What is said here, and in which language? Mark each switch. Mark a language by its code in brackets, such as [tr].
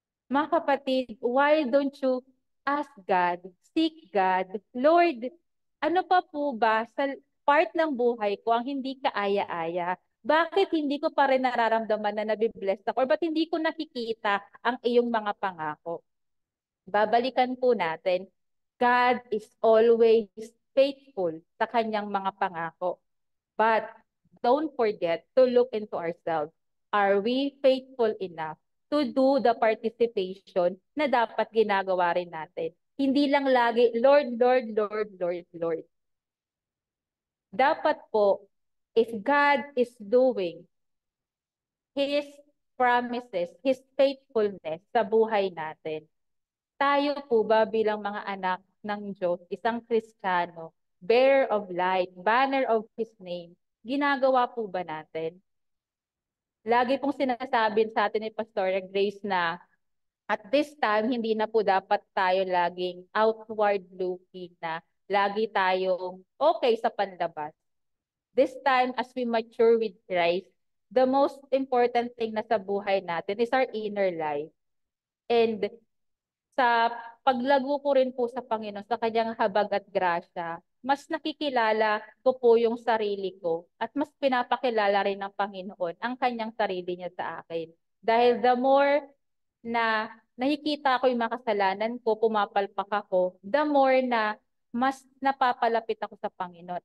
[tl] Mga kapatid, [en] why don't you ask God, seek God, [tl] Lord, ano pa po ba sa part ng buhay ko ang hindi kaaya-aya? Bakit hindi ko pa rin nararamdaman na nabibless ako? Or ba't hindi ko nakikita ang iyong mga pangako? Babalikan po natin, [en] God is always faithful [tl] sa kanyang mga pangako. [en] But don't forget to look into ourselves. Are we faithful enough to do the participation [tl] na dapat ginagawa rin natin? Hindi lang lagi, Lord, Lord, Lord, Lord, Lord. Dapat po, [en] if God is doing His promises, His faithfulness [tl] sa buhay natin, tayo po ba bilang mga anak ng Diyos, isang Kristiyano, [en] bearer of light, banner of His name, [tl] ginagawa po ba natin? Lagi pong sinasabi sa atin ni Pastor Grace na [en] at this time, [tl] hindi na po dapat tayo laging outward looking na lagi tayong okay sa panlabas. [en] This time, as we mature with Christ, the most important thing [tl] na sa buhay natin [en] is our inner life. [tl] And sa paglago ko rin po sa Panginoon, sa kanyang habag at grasya, mas nakikilala ko po yung sarili ko at mas pinapakilala rin ng Panginoon ang kanyang sarili niya sa akin. Dahil the more na nakikita ko yung mga kasalanan ko, pumapalpak ako, the more na mas napapalapit ako sa Panginoon.